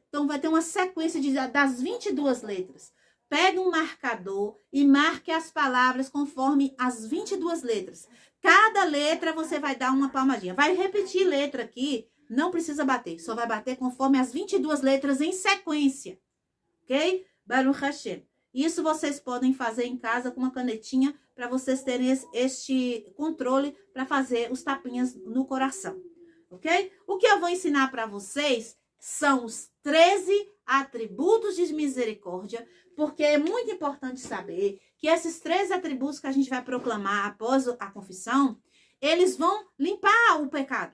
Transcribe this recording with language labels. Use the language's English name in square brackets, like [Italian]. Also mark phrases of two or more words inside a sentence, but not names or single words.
[Portuguese] Então, vai ter uma sequência das 22 letras. Pega um marcador e marque as palavras conforme as 22 letras. Cada letra você vai dar uma palmadinha. Vai repetir letra aqui, não precisa bater. Só vai bater conforme as 22 letras em sequência. [Hebrew] Ok? ברוך השם. [Portuguese] Isso vocês podem fazer em casa com uma canetinha para vocês terem este controle para fazer os tapinhas no coração. Ok? O que eu vou ensinar para vocês são os 13 atributos de misericórdia, porque é muito importante saber que esses 13 atributos que a gente vai proclamar após a confissão, eles vão limpar o pecado.